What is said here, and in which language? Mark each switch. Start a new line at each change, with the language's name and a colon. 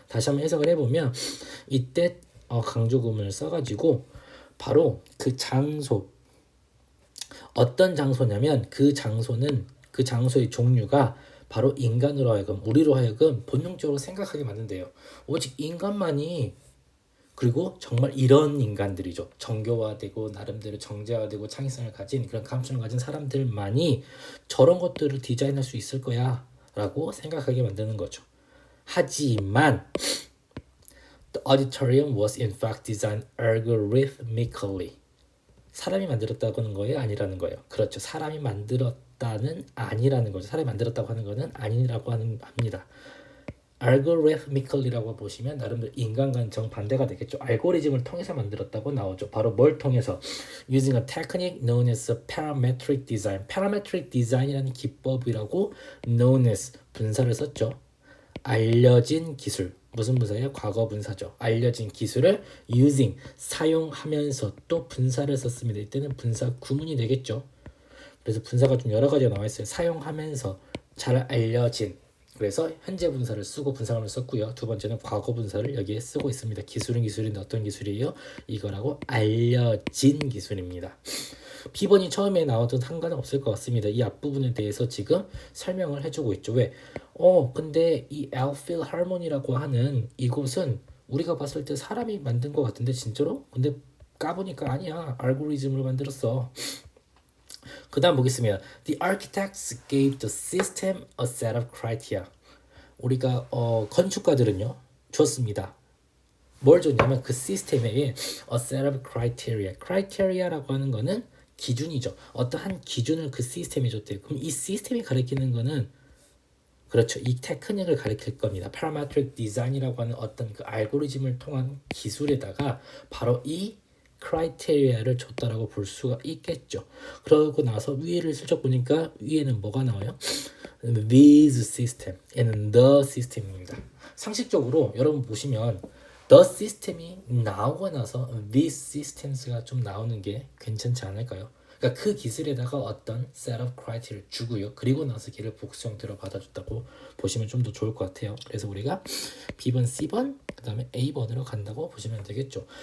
Korean: 다시 한번 해석을 해보면 이때 강조 구문을 써가지고 바로 그 장소 어떤 장소냐면 그 장소는 그 장소의 종류가 바로 인간으로 하여금 우리로 하여금 본능적으로 생각하게 만든대요. 오직 인간만이 그리고 정말 이런 인간들이죠. 정교화되고 나름대로 정제화되고 창의성을 가진 그런 감성을 가진 사람들만이 저런 것들을 디자인할 수 있을 거야 라고 생각하게 만드는 거죠. 하지만
English: The auditorium was in fact designed algorithmically.
Korean: 사람이 만들었다고 하는 거예요? 아니라는 거예요. 그렇죠. 사람이 만들었다는 아니라는 거죠. 사람이 만들었다고 하는 거는 아니라고 합니다. algorithmically라고 보시면 나름대로 인간과는 정반대가 되겠죠. 알고리즘을 통해서 만들었다고 나오죠. 바로 뭘 통해서?
English: Using a technique known as parametric design.
Korean: parametric design이라는 기법이라고
English: known as
Korean: 분사를 썼죠. 알려진 기술. 무슨 분사예요? 과거 분사죠. 알려진 기술을 using 사용하면서 또 분사를 썼습니다. 이때는 분사 구문이 되겠죠. 그래서 분사가 좀 여러 가지가 나와 있어요. 사용하면서 잘 알려진 그래서 현재 분사를 쓰고 분사문을 썼고요. 두 번째는 과거 분사를 여기에 쓰고 있습니다. 기술은 기술인데 어떤 기술이에요? 이거라고 알려진 기술입니다. B번이 처음에 나와도 상관은 없을 것 같습니다. 이 앞부분에 대해서 지금 설명을 해주고 있죠. 왜? 근데 이 필하모니라고 하는 이곳은 우리가 봤을 때 사람이 만든 것 같은데 진짜로? 근데 까보니까 아니야. 알고리즘으로 만들었어. 그 다음 보겠습니다.
English: The architects gave the system a set of criteria.
Korean: 우리가 건축가들은요 줬습니다. 뭘 줬냐면 그 시스템에
English: a set of criteria.
Korean: criteria라고 하는 거는 기준이죠. 어떠한 기준을 그 시스템에 줬대요. 그럼 이 시스템이 가리키는 거는 그렇죠. 이 테크닉을 가리킬 겁니다. parametric design이라고 하는 어떤 그 알고리즘을 통한 기술에다가 바로 이 크라이테리아를 줬다라고 볼 수가 있겠죠. 그러고 나서 위를 슬쩍 보니까 위에는 뭐가 나와요?
English: This system and the system입니다.
Korean: 상식적으로 여러분 보시면 the system이 나오고 나서
English: these systems
Korean: 가 좀 나오는 게 괜찮지 않을까요? 그러니까 그 기술에다가 어떤
English: set of criteria
Korean: 를 주고요. 그리고 나서 걔를 복수 형태로 받아줬다고 보시면 좀 더 좋을 것 같아요. 그래서 우리가 B번, C번, 그 다음에 A번으로 간다고 보시면 되겠죠.